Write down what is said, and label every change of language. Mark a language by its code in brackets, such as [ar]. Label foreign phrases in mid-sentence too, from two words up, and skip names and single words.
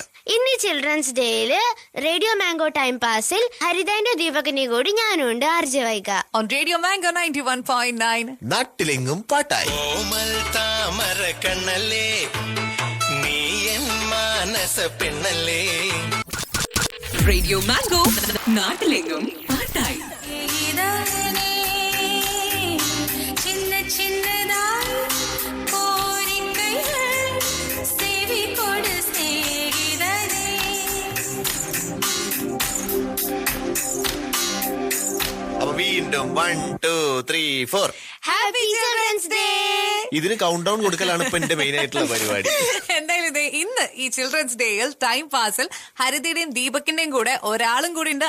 [ml] ഇന്ന് [en] Children's Day [ml] റേഡിയോ മാംഗോ ടൈം പാസിൽ ഹരിതന്റെ ദീപകിന്റെ കൂടി ഞാനുണ്ട്. ആർജെ വൈക ഓൺ റേഡിയോ മാംഗോ 91.9. നാട്ടിലെങ്ങും പാട്ടായി. കോമൽ താമര കണ്ണല്ലേ നീ എൻ മാനസ പെണ്ണല്ലേ. റേഡിയോ മാംഗോ നാട്ടിലെങ്ങും പാട്ടായി. [ta] சின்ன சின்னதாய் கோரிக்கைகள் செவி கொடு சிநேகிதனே. [ml] അപ്പൊ വീണ്ടും 1 2 3 4 [en] Happy Children's Day. [ml] ഇതിന് [en] count down [ml] കൊടുക്കലാണ് ഇപ്പൊ എന്റെ മെയിൻ ആയിട്ടുള്ള പരിപാടി. എന്തായാലും ഇന്ന് ഈ [en] Children's Day [ml] ടൈം പാസിൽ ഹരിതയുടെയും ദീപകിന്റെയും കൂടെ ഒരാളും കൂടി ഉണ്ട്.